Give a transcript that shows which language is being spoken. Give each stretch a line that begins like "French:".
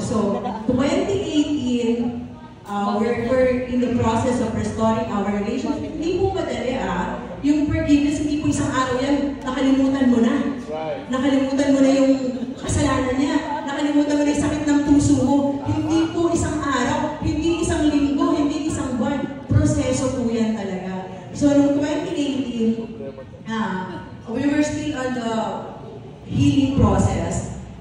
English: So 2018, we're in the process of restoring our relationship.
Filipino: Hindi po madali yung forgiveness, hindi po isang araw yan, nakalimutan mo na. Nakalimutan mo na yung kasalanan niya. Nakalimutan mo na yung sakit ng puso mo. Hindi po isang araw, hindi isang linggo, hindi isang buwan. Proseso po yan talaga.
English: So noong 2018, we were still on the healing process.